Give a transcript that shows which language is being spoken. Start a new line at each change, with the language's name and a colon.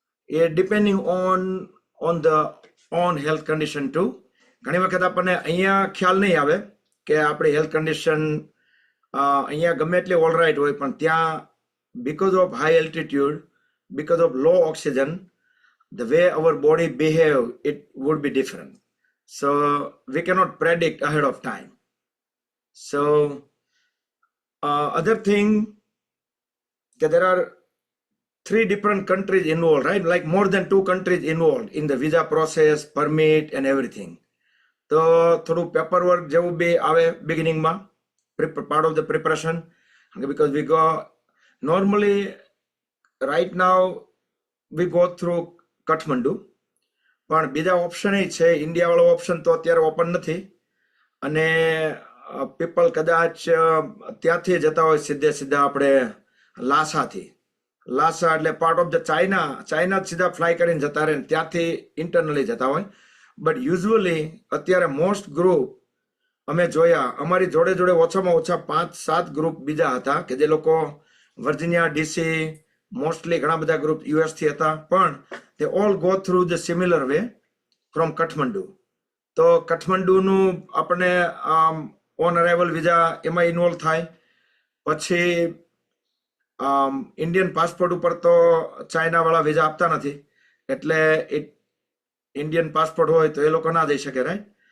English: એ depending on the on health condition too.
Gujarati: ઘણી વખત આપણને અહીંયા ખ્યાલ નહીં આવે કે આપણી હેલ્થ કન્ડિશન અહીંયા ગમે એટલી ઓલ રાઇટ હોય, પણ ત્યાં
English: because of high altitude, because of low oxygen, the way our body behave, it would be different. So we cannot predict ahead of time. So other thing, that there are 3 different countries involved, right? Like more than 2 countries involved in the visa process, permit and everything. So
Gujarati: થોડું paper work જેવું બી આવે બિગિનિંગમાં,
English: part of the preparation, because we go normally right now we go through Kathmandu.
Gujarati: પણ બીજા option A છે, ઇન્ડિયાવાળો option તો અત્યારે open નથી. અને પીપલ કદાચ ત્યાંથી જતા હોય સીધા આપણે લાસાથી. લાસા એટલે પાર્ટ ઓફ ધ ચાઇના સીધા ફ્લાય કરીને જતા રહે, ત્યાંથી ઇન્ટરનલી જતા હોય. બટ યુઝ્યુઅલી અત્યારે મોસ્ટ ગ્રુપ અમે જોયા, અમારી જોડે ઓછામાં ઓછા 5-7 ગ્રુપ બીજા હતા કે જે લોકો વર્જિનિયા, ડીસી, મોસ્ટલી ઘણા બધા ગ્રુપ યુએસથી હતા. પણ
English: they all go through the similar way from Kathmandu.
Gujarati: તો કાઠમંડુનું આપણે ઓન અરાઇવલ વિઝા એમાં ઇન્વોલ્વ થાય. પછી ઇન્ડિયન પાસપોર્ટ ઉપર તો ચાઇનાવાળા વિઝા આપતા નથી, એટલે ઇન્ડિયન પાસપોર્ટ હોય તો એ લોકો ના જઈ શકે, રાઈટ?